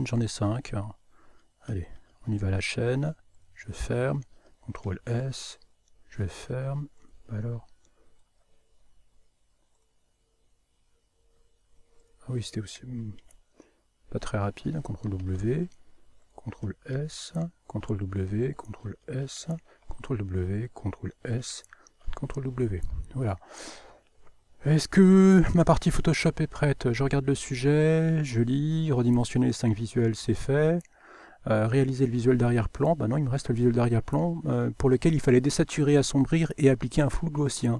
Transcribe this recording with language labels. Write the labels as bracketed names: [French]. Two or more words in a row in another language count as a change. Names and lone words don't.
[French] J'en ai 5. Allez, on y va à la chaîne. Je ferme. CTRL S. Je ferme. Alors. Ah oui, c'était aussi pas très rapide. CTRL W. CTRL S. CTRL W. CTRL S. CTRL W. CTRL S. CTRL W. Voilà. Est-ce que ma partie Photoshop est prête? Je regarde le sujet, je lis, redimensionner les 5 visuels, c'est fait. Réaliser le visuel d'arrière-plan, bah non, il me reste le visuel d'arrière-plan pour lequel il fallait désaturer, assombrir et appliquer un flou gaussien.